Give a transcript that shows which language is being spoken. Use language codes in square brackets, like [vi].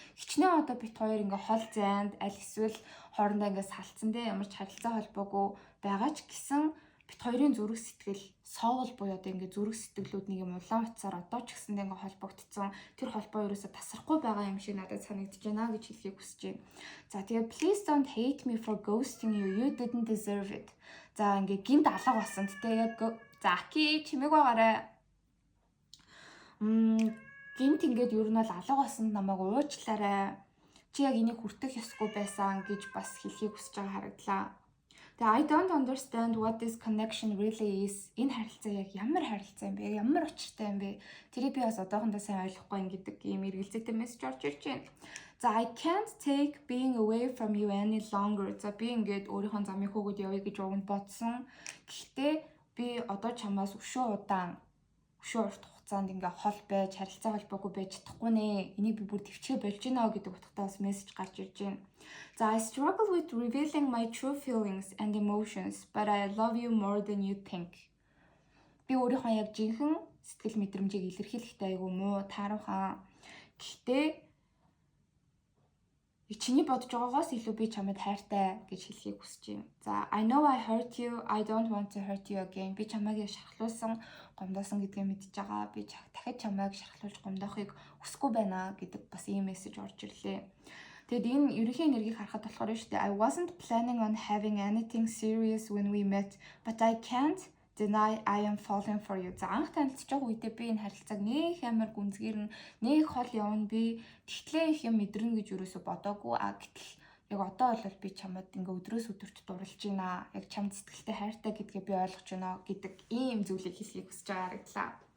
[mn] Хичнээн одоо бит хоёр ингээ хол зайд аль эсвэл хоорондоо ингээ салцсан дээ ямар ч харилцаа холбоогүй байгаа ч гэсэн бит хоёрын зүрх сэтгэл soul буюу одоо ингээд зүрх сэтгэлүүд нэг юм улаан утсаар одоо ч гэсэндээ ингээд холбогдсон. Тэр холбоо ерөөсө тасрахгүй байгаа юм шиг надад санагдаж байна гэж хэлхийг хүсэж байна. За тэгээд [en] please don't hate me for ghosting you. You didn't deserve it. [mn] За ингээд гинт алга болсон. Тэ яг за аки чимээг байгаарай. Гинт ингээд ер нь бол алга болсон намайг уучлаарай. Чи яг энийг хүртэх ёсгүй байсан гэж бас хэлхийг хүсэж байгаа харагдлаа. Тэгээ [en] I don't understand what this connection really is. [mn] Энэ харилцаа яг ямар харилцаа юм бэ? Ямар учиртай юм бэ? Тэрийг би бас одоохондоо сайн ойлгохгүй гэдэг ийм эргэлзээтэй мессеж орж ирж байна. За [en] I can't take being away from you any longer. [mn] За би ингээд өөрийнхөө замыг хөөгд явъя гэж уунд бодсон. Гэхдээ би одоо чамаас өшөө урт хугацаанд ингээ хол байж, харилцаа холбоогүй байж чадахгүй нэ. Энийг би бүр төвчгээ болж гинэ гэдэг утгатай бас мессеж гарч ирж байна. За [en] I struggle with revealing my true feelings and emotions, but I love you more than you think. [mn] Би өөрийнхөө яг жинхэнэ сэтгэл мэдрэмжийг илэрхийлэхдээ айгүй муу тааруухан. Гэхдээ чиний бодож байгаагаас илүү би чамд хайртай гэж хэлхийг хүсэж байна. За [en] I know I hurt you. I don't want to hurt you again. [mn] Би чамайг шархлуулсан, гомдоосон гэдгээ мэдж байгаа. Би дахиад чамайг шархлуулж гомдоохыг хүсэхгүй байна гэдэг бас ийм мессеж орж ирлээ. Тэгэд энэ ерөнхий энергийг харахад болохоор шүү дээ. [en] I wasn't planning on having anything serious when we met, but I can't deny I am falling for you. [mn] За анх танилцж байгаа үедээ би энэ харилцааг нэх амар гүнзгийрнэ, нэх хол явна, би тэгтлээ их юм мэдрэнэ гэж юусоо бодоогүй. Гэтэл яг одоо бол би чамд ингээ өдрөөс өдөрт дурлж байна. Яг чамд сэтгэлтэй хайртай гэдгээ би ойлгож байна гэдэг ийм зүйлийг хэлхийг хүсэж байгаа харагдлаа.